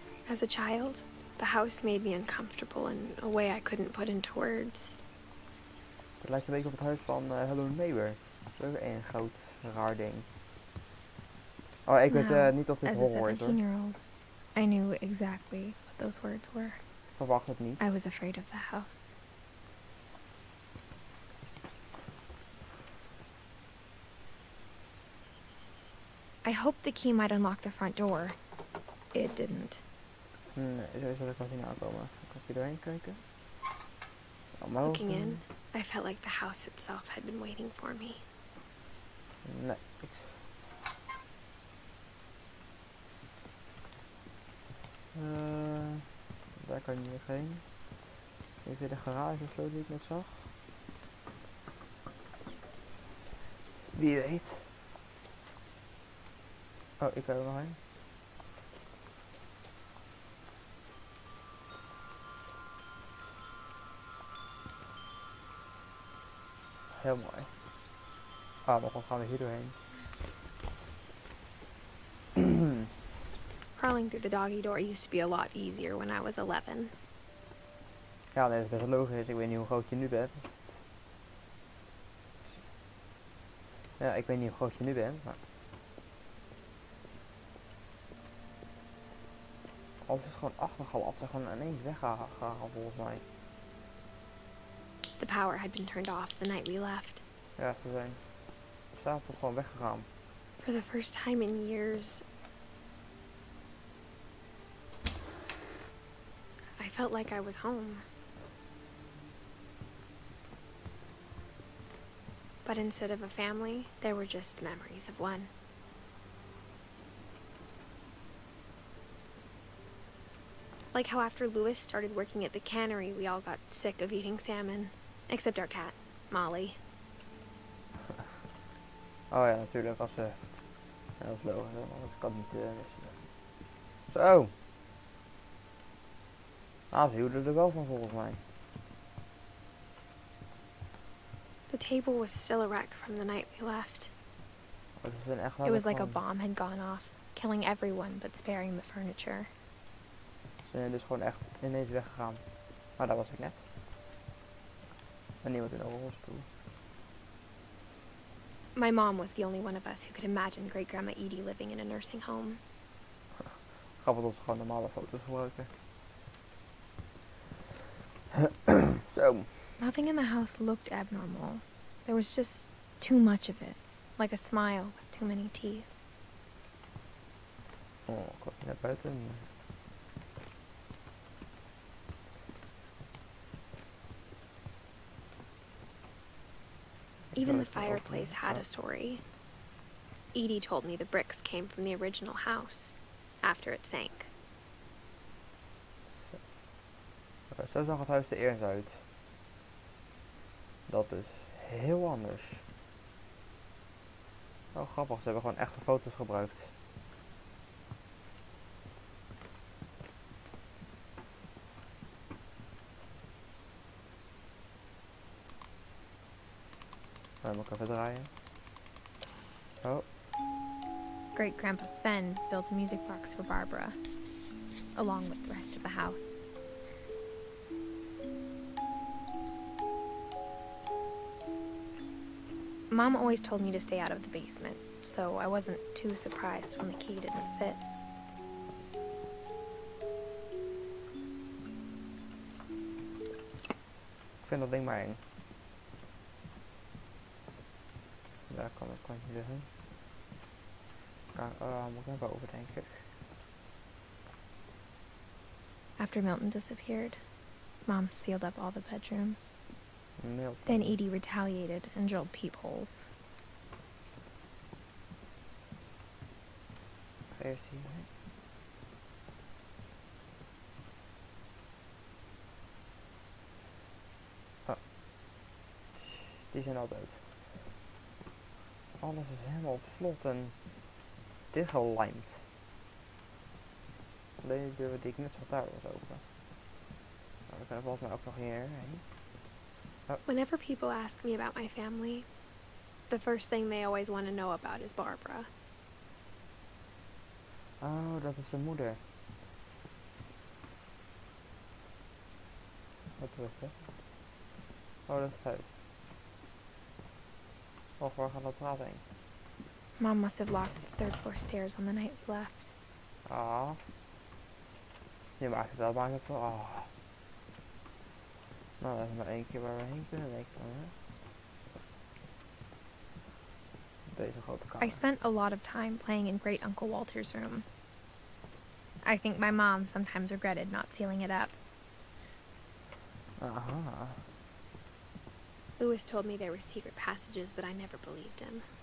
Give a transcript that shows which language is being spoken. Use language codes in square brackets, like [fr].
[en] As a child, the house made me uncomfortable in a way I couldn't put into words. [nl] Het lijkt een beetje op het huis van Hello Neighbor. Dat is ook een groot raar ding. Oh, ik weet niet of dit horror is, hoor. [en] 17-year-old, I knew exactly what those words were. [nl] Ik verwacht het niet. [en] I was afraid of the house. I hoped the key might unlock the front door. It didn't. [nl] Nee, zo zal ik wel zien aankomen. Kan ik hier doorheen kijken? [en] Looking in, I felt like the house itself had been waiting for me. [nl] Nee, niks. Daar kan je niet meer heen. Dit is weer de garage of zo die ik net zag. Wie weet. Oh, ik kan er nog heen. Heel mooi. Ah, maar dan gaan we hier doorheen. [en] Crawling through the doggy door used to be a lot easier when I was 11. [nl] Ja, nee, dat is best logisch. Ik weet niet hoe groot je nu bent. Ja, ik weet niet hoe groot je nu bent, maar... Alles is gewoon achtergelapt. Ze zijn gewoon ineens weggehaald volgens mij. [en] The power had been turned off the night we left. [nl] Ja, ze zijn s'avonds gewoon weggegaan. [en] For the first time in years, I felt like I was home. But instead of a family, there were just memories of one. Like how after Louis started working at the cannery, we all got sick of eating salmon. Except our cat, Molly. [nl] Oh ja, natuurlijk. Als ze... Ja, dat is logisch, hè, want dat kan niet missen. Zo! Ah, ze hielden er wel van volgens mij. [en] The table was still a wreck from the night we left. [nl] Oh, ze zijn echt wel [en] It was like a bomb had gone off, killing everyone but sparing the furniture. [nl] Ze zijn dus gewoon echt ineens weggegaan. Maar dat was ik net. En niemand in een rolstoel. [en] My mom was the only one of us who could imagine great-grandma Edie living in a nursing home. [nl] Grappig dat ze gewoon normale foto's gebruiken. Zo. [en] Nothing in the house looked abnormal. There was just too much of it. Like a smile with too many teeth. [nl] Oh, ik was naar buiten. [en] Even the fireplace had a story. Edie told me the bricks came from the original house, after it sank. [nl] Zo zag het huis er eerst uit. Dat is heel anders. Oh, grappig, ze hebben gewoon echte foto's gebruikt. Dan moet ik even draaien. Oh. [en] Great-grandpa Sven built a music box for Barbara, along with the rest of the house. Mom always told me to stay out of the basement, so I wasn't too surprised when the key didn't fit. [nl] Ik vind dat ding maar eng. Daar kan het kantje liggen. Moet ik naar boven, denk ik. [en] After Milton disappeared, Mom sealed up all the bedrooms. Milton. Then Edie retaliated and drilled peepholes. [nl] Eerst hier. Oh. Die zijn al dood. Alles is helemaal op slot en dichtgelijmd. Alleen de deur die ik net zag daar was open. Nou, dan kan er volgens mij ook nog hierheen. Oh. [en] Whenever people ask me about my family, the first thing they always want to know about is Barbara. [nl] Oh, dat is zijn moeder. Wat rustig. Oh, dat is het huis. Oh, waar gaat dat raad heen? [en] Mom must have locked the third floor stairs on the night we left. Ah. [nl] Je maakt het wel, maakt het wel. Ah. Nou, dat is maar één keer waar we heen kunnen, denk ik dan, hè? Deze grote kamer. [en] I spent a lot of time playing in Great Uncle Walter's room. I think my mom sometimes regretted not sealing it up. Aha. Louis told me there were secret passages, but I never believed him.